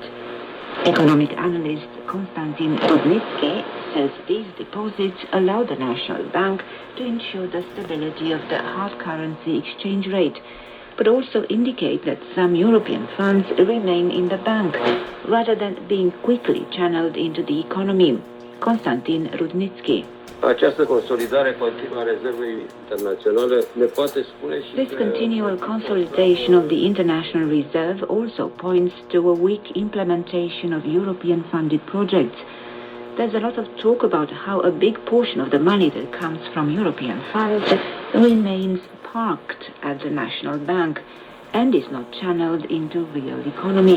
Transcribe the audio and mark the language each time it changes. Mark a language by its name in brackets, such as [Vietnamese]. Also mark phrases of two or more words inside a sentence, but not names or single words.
[English] Economic analyst Konstantin Rudnitsky says these deposits allow the National Bank to ensure the stability of the hard currency exchange rate, but also indicate that some European funds remain in the bank rather than being quickly channeled into the economy. Konstantin Rudnitsky. [Romanian] Această consolidare continuă a rezervei internaționale ne poate spune și [English] This continual consolidation of the international reserve also points to a weak implementation of European-funded projects. There's a lot of talk about how a big portion of the money that comes from European funds remains parked at the National Bank and is not channeled into real economy.